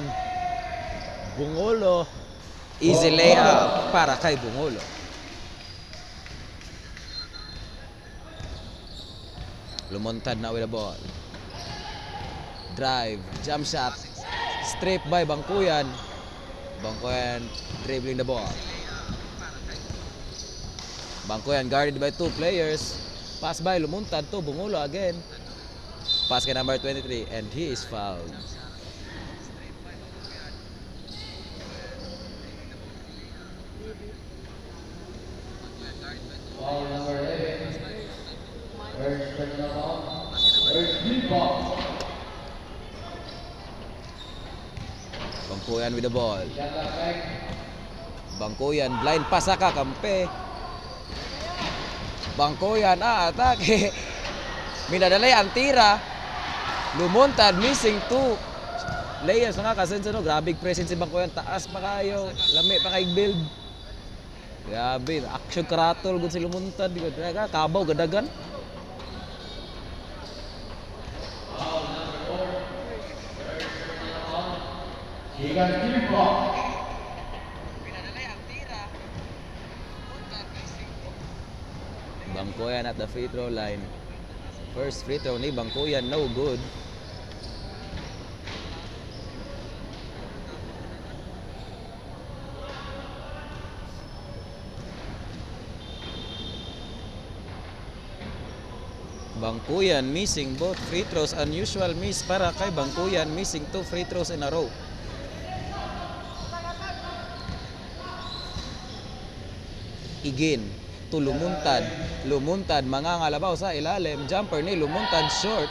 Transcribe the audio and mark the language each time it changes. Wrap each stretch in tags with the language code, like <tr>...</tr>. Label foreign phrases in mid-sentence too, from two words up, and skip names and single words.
<en>Bungolo. Easy layup</en> <ceb>para kay</ceb> <en>Bungolo. Lumuntad na with the ball. Drive, jump shot. Strip by Bangkuyan. Bangkuyan dribbling the ball. Bangkuyan guarded by two players. Pass by Lumuntad to Bungolo again. Pass kay number 23 and he is fouled. Foul number 11. First personal foul. First team foul. Bangkuyan with the ball. Bangkuyan blind pass</en> <ceb>sa kakampi. Bangkuyan atake. Minadalay ang tira. Lumuntad</ceb> <en>missing two.</en> <ceb>Layers nga kasenso no, grabe presence si Bangkuyan, taas pa kayo, lami pa kay build. Grabe, action karatol gud si Lumuntad, gud kabaw gadagan.</ceb> <en>Foul number 4. Higan team foul. Bangkuyan at the free throw line. First free throw ni Bangkuyan, no good. Bangkuyan missing both free throws, unusual miss</en> <ceb>para kay</ceb> <en>Bangkuyan, missing two free throws in a row. Again to Lumuntad.</en> <ceb>Lumuntad mangangalabaw sa ilalim. Jumper ni Lumuntad short.</ceb>